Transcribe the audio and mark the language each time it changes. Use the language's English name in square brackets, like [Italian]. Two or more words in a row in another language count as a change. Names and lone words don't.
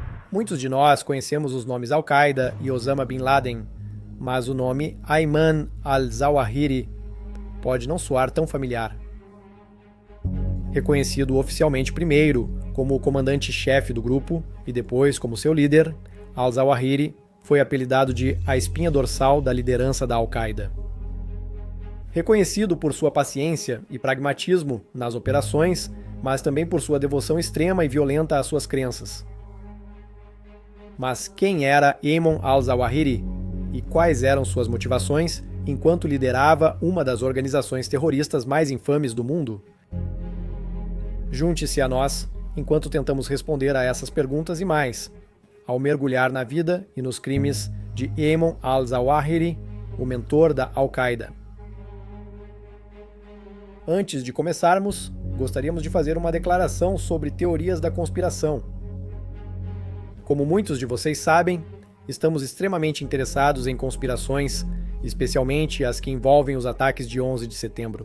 [Portuguese] Muitos de nós conhecemos os nomes Al-Qaeda e Osama Bin Laden, mas o nome Ayman al-Zawahiri pode não soar tão familiar. Reconhecido oficialmente primeiro como o comandante-chefe do grupo e depois como seu líder, al-Zawahiri foi apelidado de a espinha dorsal da liderança da Al-Qaeda. Reconhecido por sua paciência e pragmatismo nas operações, mas também por sua devoção extrema e violenta às suas crenças. Mas quem era Ayman al-Zawahiri e quais eram suas motivações enquanto liderava uma das organizações terroristas mais infames do mundo? Junte-se a nós enquanto tentamos responder a essas perguntas e mais, ao mergulhar na vida e nos crimes de Ayman al-Zawahiri, o mentor da Al-Qaeda. Antes de começarmos, gostaríamos de fazer uma declaração sobre teorias da conspiração. Como muitos de vocês sabem, estamos extremamente interessados em conspirações, especialmente as que envolvem os ataques de 11 de setembro.